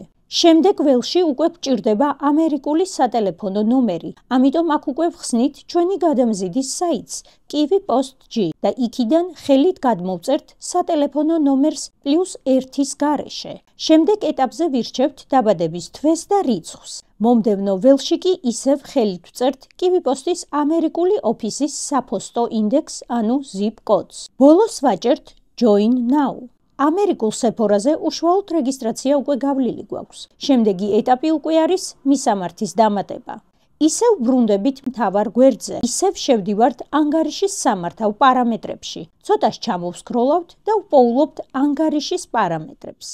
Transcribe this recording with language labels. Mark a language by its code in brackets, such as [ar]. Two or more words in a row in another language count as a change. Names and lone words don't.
[ka] შემდეგ ველში უკვე გვჭირდება ამერიკული სატელეფონო ნომერი, ამიტომ აქ უკვე ვხსნით ჩვენი გადამზიდის საიტს KiwiPost-G და იქიდან ხელით გადმოვწერთ სატელეფონო ნომერს +1-ის გარეშე. შემდეგ ეტაპზე ვირჩევთ დაბადების თვეს და რიცხვს. მომდევნო ველში კი ისევ ხელით ვწერთ KiwiPost-ის ამერიკული ოფისის საფოსტო ინდექსს, ანუ [en] zip codes. [ka] ბოლოს ვაჭერთ [en] Join Now. [ka] ამერიკულ Sephora-ზე უშუალოდ რეგისტრაცია უკვე გავლილი გვაქვს. შემდეგი ეტაპი უკვე არის მისამართის დამატება. ისევ ბრუნდებით მთავარ გვერდზე, ისევ შევდივართ ანგარიშის სამართავ პარამეტრებში. ცოტას ჩამოვსკროლავთ და ვპოულობთ ანგარიშის პარამეტრებს.